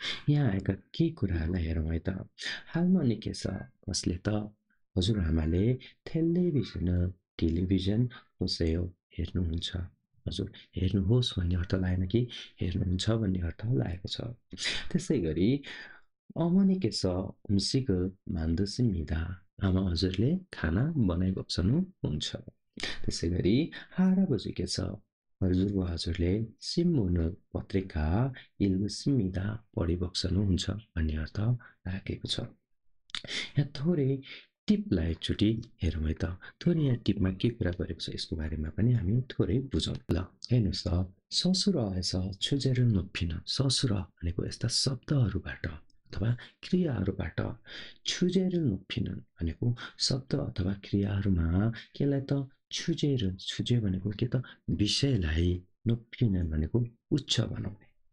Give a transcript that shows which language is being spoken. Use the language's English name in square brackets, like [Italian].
[Nepali] यहाँ आएका केही कुराहरूलाई हेरौँ है त। हालमा निकै छ कसले त हजुरआमाले टेलिभिजन होसेयो हेर्नुहुन्छ, हजुर हेर्नुहोस् भन्ने अर्थ लागेन कि हेर्नुहुन्छ भन्ने अर्थ लागेको छ। त्यसै गरी [Korean] 어머니께서 음식을 만드십니다. [Nepali] आमा हजुरले खाना बनाइबक्सनुहुन्छ। त्यसै गरी [Korean] 할아버지께서 [Nepali] हजुरबा हजुरले [Korean] 신문을 [Nepali] पत्रिका [Korean] 읽으십니다. [Nepali] पढिबक्सनुहुन्छ भन्ने अर्थ राखेको छ। यहाँ थोरै टिपलाई एकचोटि हेरौँ है त। थोरै यहाँ टिपमा के कुरा गरेको छ यसको बारेमा पनि हामी थोरै बुझौँ। ल हेर्नुहोस् त, ससुरए서 [Korean] 주제를 높이는 [Nepali] ससुर भनेको यस्ता शब्दहरूबाट अथवा क्रियाहरूबाट 주제를 높이는 भनेको शब्द अथवा क्रियाहरूमा केलाई त 주제 भनेको के त विषयलाई, 높이는 भनेको उच्च बनाउने।